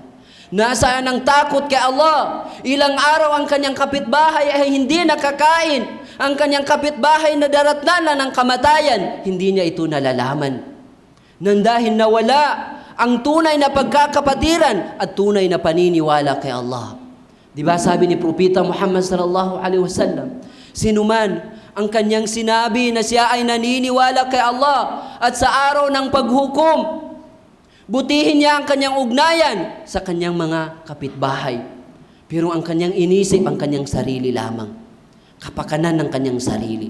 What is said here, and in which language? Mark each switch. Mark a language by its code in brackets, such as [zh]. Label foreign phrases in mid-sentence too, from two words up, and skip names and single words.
[tl] Nasaan ang takot kay Allah. Ilang araw ang kanyang kapitbahay ay hindi nakakain. Ang kanyang kapitbahay na daratnan na ng kamatayan, hindi niya ito nalalaman. Nang dahil nawala ang tunay na pagkakapatiran at tunay na paniniwala kay Allah. Diba sabi ni Propeta Muhammad [ar] sallallahu alaihi wasallam, [tl] sinuman ang kanyang sinabi na siya ay naniniwala kay Allah at sa araw ng paghukom, butihin niya ang kanyang ugnayan sa kanyang mga kapitbahay. Pero ang kanyang inisip ang kanyang sarili lamang, kapakanan ng kanyang sarili.